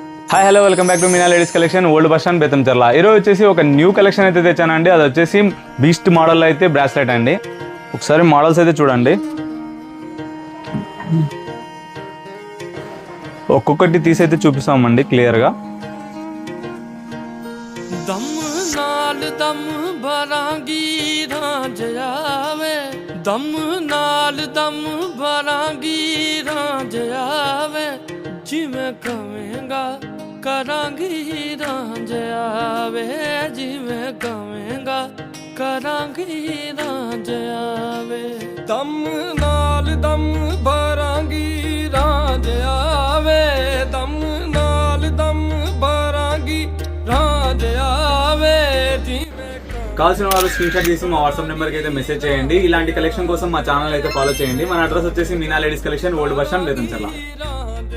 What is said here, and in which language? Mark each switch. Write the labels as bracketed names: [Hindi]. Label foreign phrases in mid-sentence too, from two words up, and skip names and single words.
[English] hi hello welcome back to [Telugu] మీనా లేడీస్ కలెక్షన్ ఓల్డ్ బస్ స్టాండ్ బేతంచెర్ల. ఈరోజు వచ్చేసి ఒక [English] new collection [Telugu] అయితే తెచ్చానండి. అది వచ్చేసి [English] beast model [Telugu] అయితే బ్రాస్లెట్ అండి. ఒకసారి మోడల్స్ అయితే చూడండి, ఒక్కొక్కటి తీసి అయితే చూపిస్తామండి క్లియర్గా. [Punjabi] ਦਮ ਨਾਲ ਦਮ ਭਰਾਂਗੀ ਰਾਂਝ ਆਵੇ, ਦਮ ਨਾਲ ਦਮ ਭਰਾਂਗੀ ਰਾਂਝ ਆਵੇ, ਜਿਵੇਂ ਕਵੇਂਗਾ ਕਰਾਂਗੀ ਰਾਂਝ ਆਵੇ, ਜਿਵੇਂ ਕਵੇਂਗਾ ਕਰਾਂਗੀ ਰਾਂਝ ਆਵੇ। ਦਮ ਨਾਲ ਦਮ ਭਰਾਂਗੀ ਰਾਂਝ ਆਵੇ, ਦਮ ਨਾਲ ਦਮ ਭਰਾਂਗੀ ਰਾਜ ਆਵੇ ਜੀਵੇ। [Telugu] కావాల్సిన వారు [English] screen shot [Telugu] తీసి మా వాట్సాప్ నెంబర్కి అయితే మెసేజ్ చేయండి. ఇలాంటి కలెక్షన్ కోసం మా ఛానల్ అయితే ఫాలో చేయండి. మన అడ్రస్ వచ్చేసి మీనా లేడీస్ కలెక్షన్ ఓల్డ్ బస్ స్టాండ్ బేతంచెర్ల.